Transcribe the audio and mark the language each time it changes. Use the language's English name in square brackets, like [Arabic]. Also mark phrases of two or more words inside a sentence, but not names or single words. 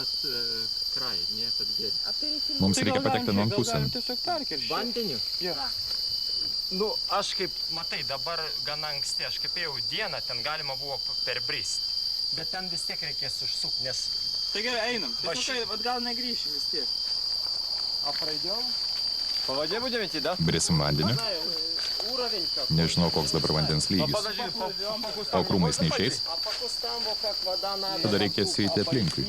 [Lithuanian] Mums reikia patekti nuo pusėn. Vandeniu? Nu, aš kaip, matai, dabar gana anksti, aš kaip ėjau dieną, ten galima buvo perbrist. Bet ten vis tiek reikės užsukti, nes... Tai gerai, einam. Tai gal negrįšim vis tiek. [Russian] A пройдем? По воде будем идти, да? [Lithuanian] Brisim vandeniu. Nežinau, koks dabar vandens lygis. O krūmais neišeis? Tada reikės eiti aplinkui.